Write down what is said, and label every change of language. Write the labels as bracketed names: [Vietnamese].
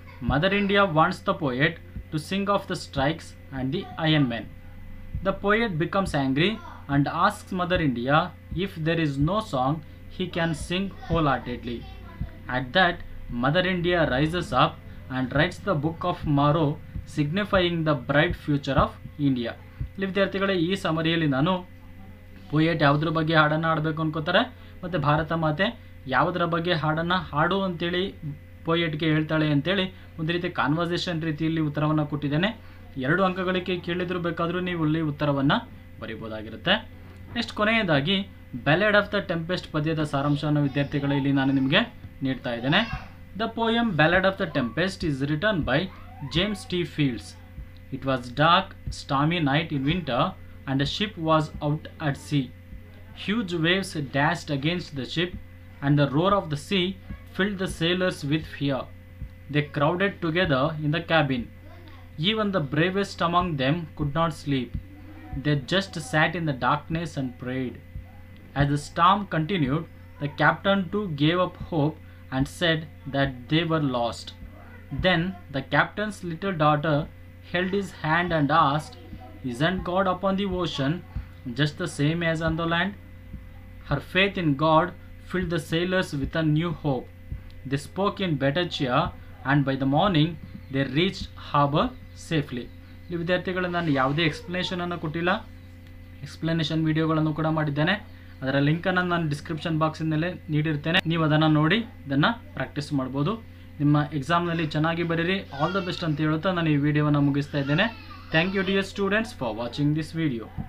[English] Mother India wants the poet to sing of the strikes and the Iron Man. The poet becomes angry and asks Mother India if there is no song he can sing wholeheartedly. At that, Mother India rises up and writes the Book of Morrow, signifying the bright future of India. [Kannada] ಇಲ್ಲಿ ವಿದ್ಯಾರ್ಥಿಗಳೇ, ಈ ಸಮರಿಯಲ್ಲಿ ನಾನು poet ಯಾವುದ್ರ ಬಗ್ಗೆ ಹಾಡನ್ನು ಹಾಡಬೇಕು ಅನ್ಕೋತಾರೆ ಮತ್ತು ಭಾರತ ಮಾತೆ ಯಾವುದರ ಬಗ್ಗೆ ಹಾಡನ್ನು ಹಾಡು ಅಂತೇಳಿ ಪೋಯೆಟ್ಗೆ ಹೇಳ್ತಾಳೆ ಅಂತೇಳಿ ಒಂದು ರೀತಿ ಕಾನ್ವರ್ಸೇಷನ್ ರೀತಿಯಲ್ಲಿ ಉತ್ತರವನ್ನು ಕೊಟ್ಟಿದ್ದೇನೆ. 2 ಅಂಕಗಳಿಗೆ ಕೇಳಿದ್ರು ಬೇಕಾದರೂ ನೀವು ಇಲ್ಲಿ ಉತ್ತರವನ್ನು ಬರೀಬೋದಾಗಿರುತ್ತೆ. ನೆಕ್ಸ್ಟ್ ಕೊನೆಯದಾಗಿ ಬ್ಯಾಲೆಡ್ ಆಫ್ ದ ಟೆಂಪೆಸ್ಟ್ ಪದ್ಯದ ಸಾರಾಂಶವನ್ನು ವಿದ್ಯಾರ್ಥಿಗಳೇ ಇಲ್ಲಿ ನಾನು ನಿಮಗೆ ನೀಡ್ತಾ ಇದ್ದೇನೆ. [English] The poem ballad of the tempest is written by James T. Fields. It was dark, stormy night in winter, and the ship was out at sea. Huge waves dashed against the ship, and the roar of the sea filled the sailors with fear. They crowded together in the cabin. Even the bravest among them could not sleep. They just sat in the darkness and prayed. As the storm continued, the captain too gave up hope and said that they were lost. Then the captain's little daughter held his hand and asked, "Isn't God upon the ocean just the same as on the land?" Her faith in God filled the sailors with a new hope. They spoke in better cheer, and by the morning they reached harbor safely. [Kannada] ಈ ವಿದ್ಯಾರ್ಥಿಗಳು ನಾನು ಯಾವುದೇ ಎಕ್ಸ್ಪ್ಲನೇಷನನ್ನು ಕೊಟ್ಟಿಲ್ಲ, explanation ವಿಡಿಯೋಗಳನ್ನು ಕೂಡ ಮಾಡಿದ್ದೇನೆ. ಅದರ ಲಿಂಕನ್ನು ನಾನು ಡಿಸ್ಕ್ರಿಪ್ಷನ್ ಬಾಕ್ಸಿನಲ್ಲೇ ನೀಡಿರ್ತೇನೆ. ನೀವು ಅದನ್ನು ನೋಡಿ ಇದನ್ನು ಪ್ರಾಕ್ಟೀಸ್ ಮಾಡ್ಬೋದು. ನಿಮ್ಮ ಎಕ್ಸಾಮ್ನಲ್ಲಿ ಚೆನ್ನಾಗಿ ಬರೀರಿ. [English] all the best [Kannada] ಅಂತ ಹೇಳುತ್ತಾ ನಾನು ಈ ವಿಡಿಯೋವನ್ನು ಮುಗಿಸ್ತಾ ಇದ್ದೇನೆ. [English] Thank you dear students for watching this video.